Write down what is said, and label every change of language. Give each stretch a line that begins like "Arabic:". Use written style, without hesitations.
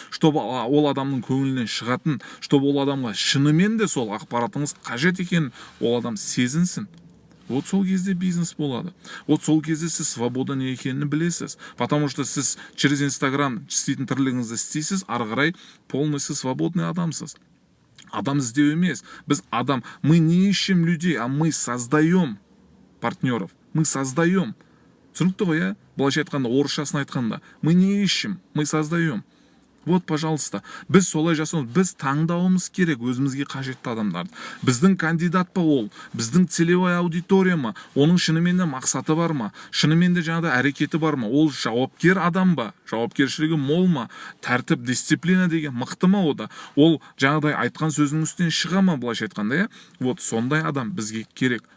Russian: Чтобы
Kazakh: ол адамның көңілінен шығатын, чтобы ол адамға шынымен де сол ақпаратыңыз қажет екенін ол адам сезінсін.
Russian: Вот
Kazakh: сол кезде бизнес болады. Вот сол кезде сіз свобода не екенін білесіз.
Russian: Потому что
Kazakh: сіз
Russian: через
Kazakh: Instagram істейтін тірлігіңізді істейсіз, ары қарай
Russian: полностью свободный
Kazakh: адамсыз. Адам іздеу емес. Біз адам,
Russian: мы не ищем людей, а мы создаем партнеров. Мы создаем.
Kazakh: Түсінікті ғой, Былайша айтқанда, орысшасын айтқанда,
Russian: мы не ищем, мы создаем. Вот, пожалуйста,
Kazakh: біз солай жасауымыз, біз таңдауымыз керек өзімізге қажетті адамдарды. Біздің кандидат па ол, біздің
Russian: целевая аудитория
Kazakh: ма, оның шынымен де мақсаты бар ма, шынымен де жаңағыдай әрекеті бар ма, ол жауапкер адам ба, жауапкершілігі мол ма, тәртіп, дисциплина деген мықты ма ода, ол жаңағыдай айтқан сөзінің үстінен шыға ма, былайша айтқанда,
Russian: Вот
Kazakh: сондай адам бізге керек.